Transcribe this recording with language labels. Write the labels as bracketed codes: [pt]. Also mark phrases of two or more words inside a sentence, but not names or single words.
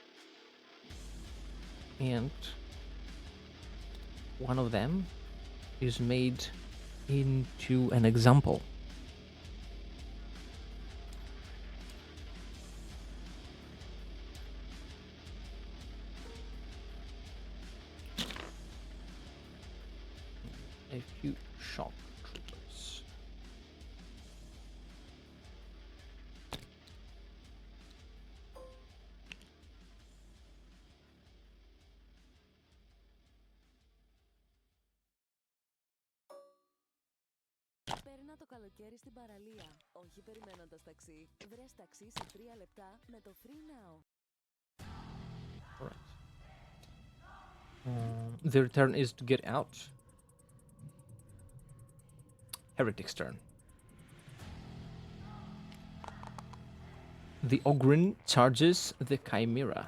[en] And one of them is made into an example. A few shock troopers. [el] Περνά το καλοκαίρι στην παραλία. Όχι περιμένοντας ταξί. Βρες ταξί σε 3 λεπτά με το Free Now. [en] Alright. The return is to get out. Heretic's turn. The Ogryn charges the Chimera.